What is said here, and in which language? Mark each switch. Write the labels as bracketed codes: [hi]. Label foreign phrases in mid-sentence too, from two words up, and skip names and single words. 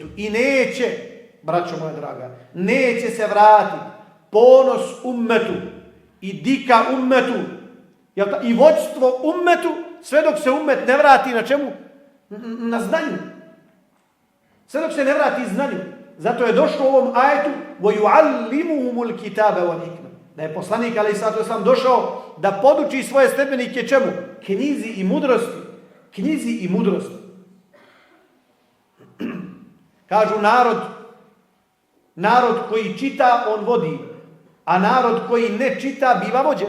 [bs] I neće, braćo moja draga, neće se vratiti ponos ummetu i dika ummetu i vođstvo ummetu sve dok se ummet ne vrati na čemu? Na znanju. Sve dok se ne vrati znanju. Zato je došlo u ovom ajetu [ar] وَيُعَلِّمُهُمُ الْكِتَابَ وَالْحِكْمَ. [bs] Da je poslanik [ar] عليه الصلاة والسلام [bs] došao da poduči svoje sledbenike čemu? Knjizi i mudrosti. Knjizi i mudrosti. Kažu narod koji čita, on vodi, a narod koji ne čita, biva vođen.